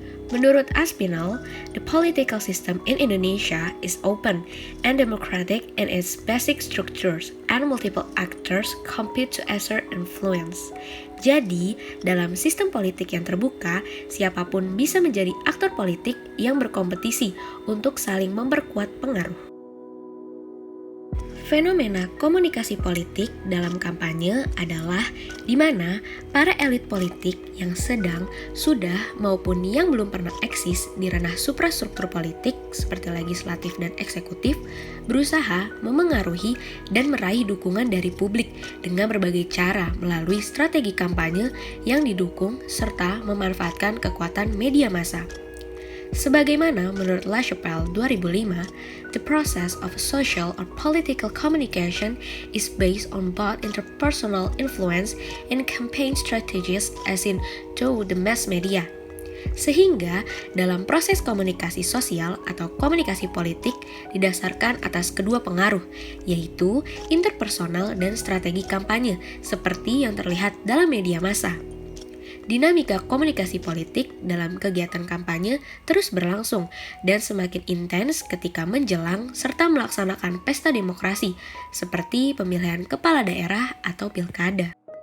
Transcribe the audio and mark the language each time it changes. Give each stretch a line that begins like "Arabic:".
English: Menurut Aspinall, the political system in Indonesia is open and democratic in its basic structures and multiple actors compete to exert influence.
Indonesian: Jadi, dalam sistem politik yang terbuka, siapapun bisa menjadi aktor politik yang berkompetisi untuk saling memperkuat pengaruh. Fenomena komunikasi politik dalam kampanye adalah di mana para elit politik yang sedang, sudah, maupun yang belum pernah eksis di ranah suprastruktur politik seperti legislatif dan eksekutif berusaha memengaruhi dan meraih dukungan dari publik dengan berbagai cara melalui strategi kampanye yang didukung serta memanfaatkan kekuatan media massa. Sebagaimana menurut
English: LaChapelle 2005, the process of social or political communication is based on both interpersonal influence and campaign strategies as in through the mass media.
Indonesian: Sehingga dalam proses komunikasi sosial atau komunikasi politik didasarkan atas kedua pengaruh, yaitu interpersonal dan strategi kampanye seperti yang terlihat dalam media massa. Dinamika komunikasi politik dalam kegiatan kampanye terus berlangsung dan semakin intens ketika menjelang serta melaksanakan pesta demokrasi seperti pemilihan kepala daerah atau pilkada.